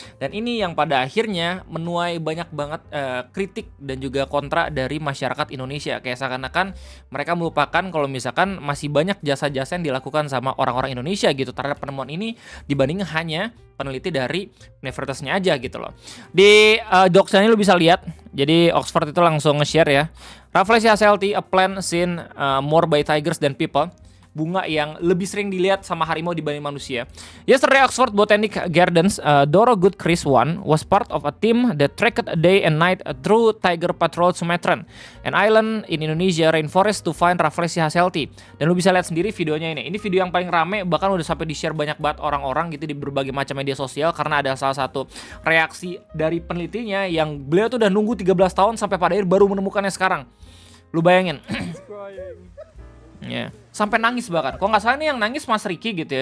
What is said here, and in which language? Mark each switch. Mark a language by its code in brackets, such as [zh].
[id] Dan ini yang pada akhirnya menuai banyak banget kritik dan juga kontra dari masyarakat Indonesia. Kayak seakan-akan mereka melupakan kalau misalkan masih banyak jasa-jasa yang dilakukan sama orang-orang Indonesia gitu terhadap penemuan ini dibanding hanya peneliti dari universitasnya aja gitu loh. Di docs-nya ini lu bisa lihat. Jadi Oxford itu langsung nge-share ya. [en] Rafflesia hasselti, a plant seen more by tigers than people. [id] Bunga yang lebih sering dilihat sama harimau dibanding manusia. [en] Yesterday, Oxford Botanic Gardens, Doro Good-Chris One was part of a team that trekked day and night through Tiger Patrol Sumatran, an island in Indonesia rainforest to find Rafflesia hasselti. [id] Dan lu bisa lihat sendiri videonya ini. Ini video yang paling rame, bahkan udah sampai di-share banyak banget orang-orang gitu di berbagai macam media sosial karena ada salah satu reaksi dari penelitinya yang beliau tuh udah nunggu 13 tahun sampai pada akhir baru menemukannya sekarang. Lu bayangin. Ya, sampai nangis bahkan. Kok nggak salah nih yang nangis Mas Riki gitu ya.